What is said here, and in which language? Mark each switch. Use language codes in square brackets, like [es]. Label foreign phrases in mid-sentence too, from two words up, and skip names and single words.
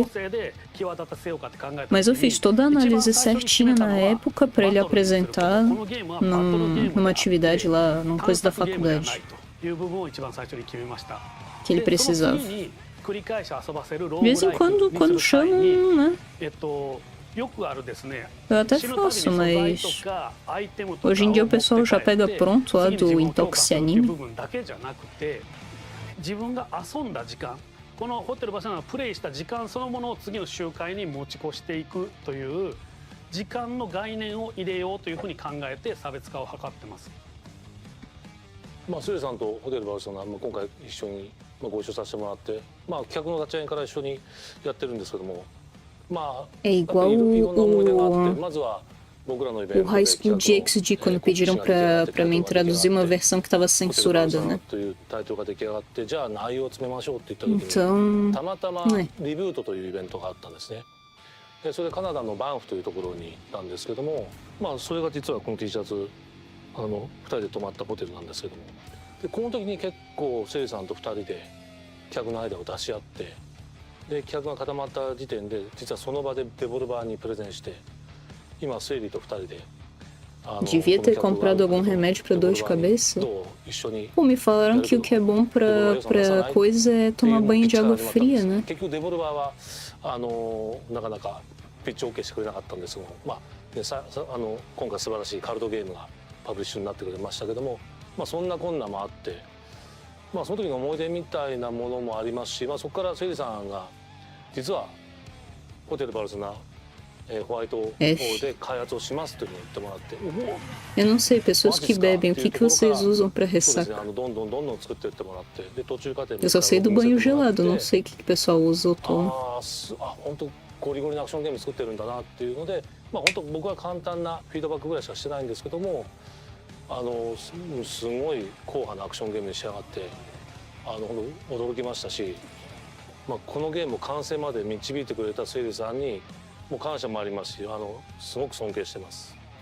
[pt] Mas eu fiz toda a análise certinha na época pra ele apresentar numa atividade lá, numa coisa da faculdade. Que ele precisava. De vez em quando chamam, né? Eu até faço, mas hoje em dia o pessoal já pega pronto lá do Intoxi Anime. [ja] 自分が遊んだ時間このホテルバーセロナのプレイした時間そのものを次の集会に持ち越していくという時間の概念を入れようというふうに考えて差別化を図ってます。スレさんとホテルバルセロナ、今回一緒にご一緒させてもらって、企画の立ち上げから一緒にやってるんですけども、 [pt] É igual o High School DxD quando pediram pra mim traduzir uma versão que estava censurada, né? Então, [ja] たまたまリブートというイベントがあったんですね。でそれでカナダのバンフというところに行ったんですけども、それが実はこの T シャツ2人で泊まったホテルなんですけども、でこの時に結構セリさんと2人で客の間を出し合って、で企画が固まった時点で実はその場でデボルバーにプレゼンして、今セリと2人で [pt] devia ter comprado algum remédio pra dor de cabeça. Pô, me falaram que o que é bom pra coisa é tomar banho de água fria, né? [ja] 結局デボルバーはなかなかピッチ OK してくれなかったんですけども、今回素晴らしいカルドゲームがパブリッシュになってくれましたけども、そんなこんなもあって、その時の思い出みたいなものもありますし、そこからセリさんが実はホテルバルセロナホワイトホールで開発をしますというふうに言ってもらって、 [pt] Eu não sei, pessoas que bebem, o que vocês usam pra ressaca? [ja] どんどん作っていってもらって、で途中過程 [pt] Eu só sei do banho gelado, não sei o que o pessoal usa ou toma. [ja] 本当ゴリゴリのアクションゲーム作ってるんだなっていうので、本当僕は簡単なフィードバックぐらいしかしてないんですけども、すごい硬派なアクションゲームに仕上がって、驚きましたし、このゲームを完成まで導いてくれたセイリさんにもう感謝もありますし、すごく尊敬してます。